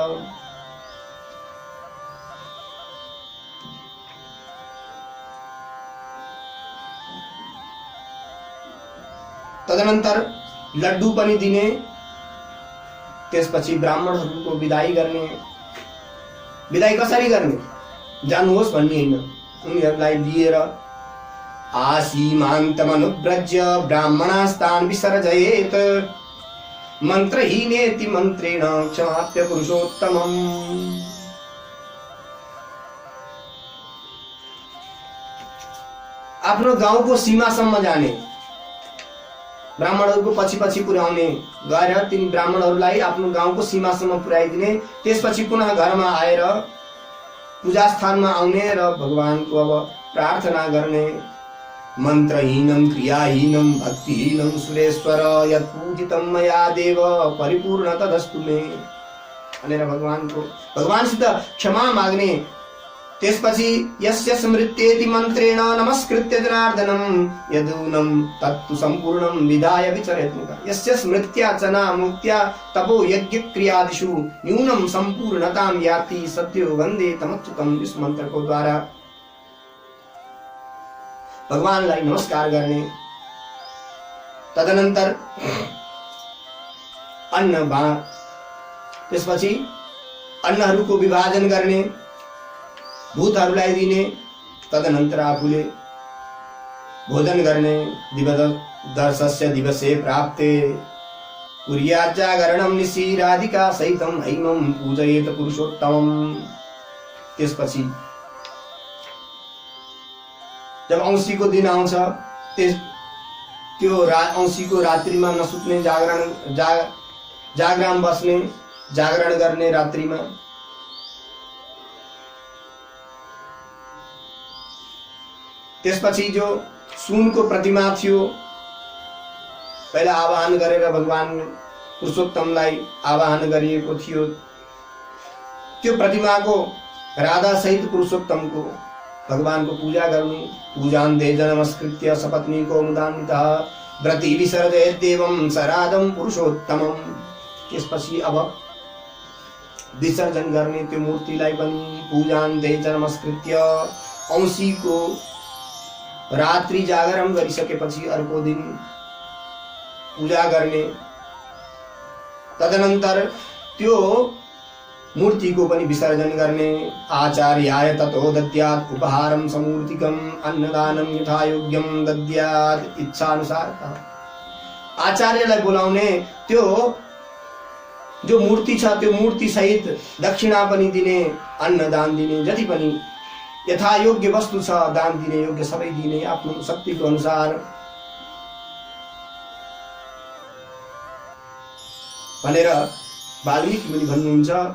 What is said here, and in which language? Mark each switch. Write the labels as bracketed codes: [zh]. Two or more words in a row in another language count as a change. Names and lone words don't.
[ne] तदनन्तर लड्डू पनि दिने। त्यसपछि ब्राह्मणहरूको विदाई गर्ने। विदाई कसरी गर्ने? जानुहोस् भन्ने होइन, उनीहरूलाई लिएर [sa] आसीमान्तमनुव्रज्य ब्राह्मणास्तान् विसर्जयेत् मन्त्रहीनेति मन्त्रेण क्षमाप्य पुरुषोत्तमम्। [ne] आफ्नो गाउँको सीमासम्म जाने, ब्राह्मणहरूको पछि पछि पुर्याउने, गएर तिनी ब्राह्मणहरूलाई आफ्नो गाउँको सीमासम्म पुर्याइदिने। त्यसपछि पुनः घरमा आएर पूजा स्थानमा आउने र भगवानको अब प्रार्थना गर्ने। [sa] मन्त्रहीनं क्रियाहीनं भक्तिहीनं सुरेश्वर यत्पूजितं मया देव परिपूर्ण तदस्तु मे [ne] भनेर भगवानसित क्षमा माग्ने। [sa] त्यसपछि यस्य स्मृत्येति मन्त्रेण नमस्कृत्य जनार्दनं यदूनं तत्तु सम्पूर्णं विधाय विचरेत् मुखा। यस्य स्मृत्यार्चना मुक्त्या तपो यज्ञ क्रियादिषु न्यूनं सम्पूर्णतां याति सत्यो वन्दे तमच्युतम्। [ne] इस मन्त्रको द्वारा भगवानलाई नमस्कार गर्ने, तदनन्तर त्यसपछि अन्नहरूको विभाजन गर्ने, भूतहरूलाई दिने, तदनन्तर आफूले भोजन गर्ने। [sa] दिवदर्शस्य दिवसे प्राप्ते कुर्यात् जागरणं निशीरादिका सहितं हैमं पूजयेत पुरुषोत्तमम्। [ne] त्यसपछि जब औँसीको दिन आउँछ त्यो औँसीको रात्रिमा नसुत्ने, जागरण बस्ने, जागरण गर्ने रात्रिमा। त्यसपछि जो सुनको प्रतिमा थियो पहिला आवाहन गरेर भगवान पुरुषोत्तमलाई आवाहन गरिएको थियो, त्यो प्रतिमाको राधा सहित पुरुषोत्तमको भगवानको पूजा गर्नु। [sa] पूजान्ते नमस्कृत्य सपत्नीको मुदान्वितः व्रति विसर्जयेत् देवं सराधं पुरुषोत्तमम्। [ne] त्यसपछि अब विसर्जन गर्ने त्यो मूर्तिलाई पनि [sa] पूजान्ते नमस्कृत्य [ne] औँसीको रात्रि जागरण गरिसकेपछि अर्को दिन पूजा गर्ने। तदनन्तर त्यो मूर्तिको पनि विसर्जन गर्ने। [sa] आचार्याय ततो दद्यात् उपहारं समूर्तिकम् अन्नदानं यथा योग्यं दद्यात् इच्छानुसार। [ne] आचार्यलाई बोलाउने, त्यो जो मूर्ति छ त्यो मूर्ति सहित दक्षिणा पनि दिने, अन्नदान दिने, जति पनि यथा योग्य वस्तु छ दान दिने, योग्य सबै दिने आफ्नो शक्तिको अनुसार भनेर वाल्मीकि मुनि भन्नुहुन्छ।